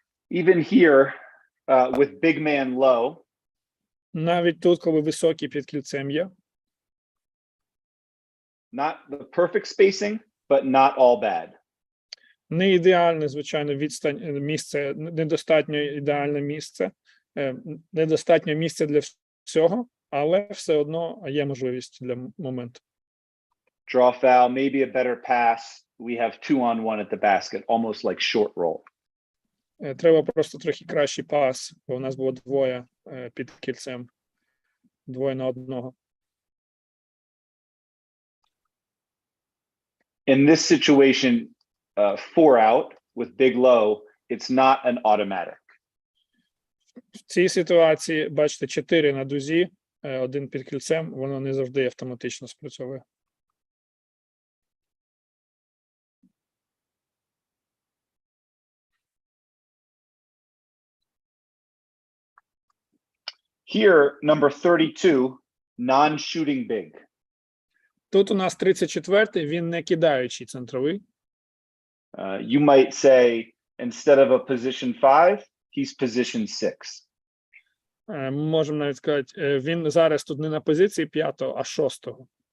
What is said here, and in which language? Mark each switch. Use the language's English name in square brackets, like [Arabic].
[English] Even here, with big man low, [Ukrainian] навіть тут, коли високий під кільцем є, [English] not the perfect spacing, but not all bad. [Ukrainian] не ідеальне, звичайно, відстань місце, недостатньо ідеальне місце, недостатньо місця для всього, але все одно є можливість для моменту. [English] Draw foul, maybe a better pass. We have 2-on-1 at the basket, almost like short roll. [Ukrainian] Треба просто трохи кращий пас, бо у нас було двоє під кільцем, 2 на 1. [English] In this situation, 4 out with big low, it's not an automatic. [Ukrainian] В цій ситуації, бачите, 4 на дузі, 1 під кільцем, воно не завжди автоматично спрацьовує. [English] Here, number 32, non-shooting big. [Ukrainian] Тут у нас 34-й, він не кидаючий центровий. [English] You might say, instead of a position 5, he's position 6. [Ukrainian] Можемо навіть сказати, він зараз тут не на позиції 5-го, а 6-го.